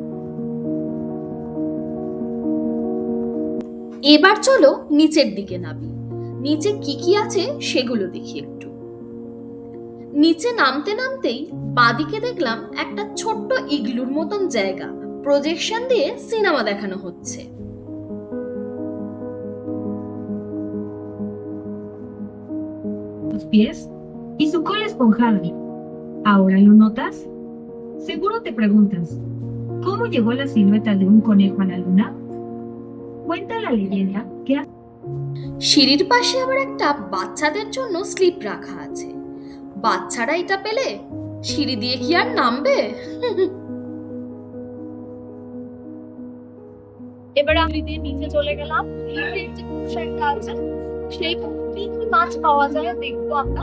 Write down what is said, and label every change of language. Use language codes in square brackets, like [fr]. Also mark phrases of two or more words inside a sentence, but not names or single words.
[bn] এবার চলো নিচের দিকে নামি। নিচে কি কি আছে সেগুলো দেখি একটু। নিচে নামতে নামতেই বাদিকে দেখলাম একটা ছোট্ট ইগলুর মতন জায়গা, প্রজেকশন দিয়ে সিনেমা দেখানো হচ্ছে। [es] Sus pies y su cola esponjada. ¿Ahora lo notas? Seguro te preguntas, ¿cómo llegó la silueta de un conejo a la luna? Cuenta la leyenda que [bn] সিঁড়ির পাশে আবার একটা বাচ্চাদের জন্য স্লিপ রাখা আছে। বাচ্চারা এটা পেলে সিঁড়ি দিয়ে কি আর নামবে? এবার আমি দিয়ে নিচে চলে গেলাম। নিচে যে পুকুরটা আছে, সেই পুকুরে কি মাছ পাওয়া যায় দেখবো আমরা।